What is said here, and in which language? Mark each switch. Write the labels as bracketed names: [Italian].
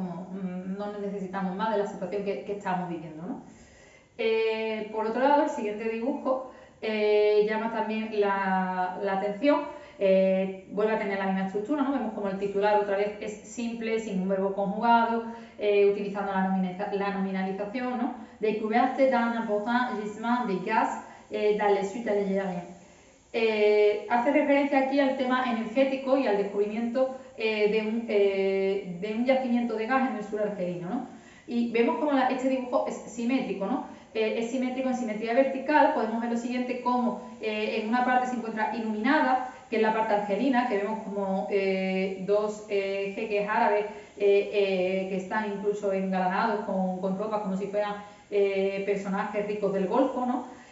[Spanish] Como no necesitamos más de la situación que estamos viviendo, ¿no? Por otro lado, el siguiente dibujo llama también la atención, vuelve a tener la misma estructura, ¿no? Vemos como el titular otra vez es simple, sin un verbo conjugado, utilizando la nominalización, ¿no? [French] Découverte d'un important gisement de gaz dans les suites algériennes. [Spanish] Hace referencia aquí al tema energético y al descubrimiento de un yacimiento de gas en el sur argelino, ¿no? Y vemos como este dibujo es simétrico, ¿no? Es simétrico en simetría vertical. Podemos ver lo siguiente, como en una parte se encuentra iluminada, que es la parte argelina, que vemos como dos jeques árabes que están incluso engalanados con ropas como si fueran personajes ricos del Golfo, ¿no?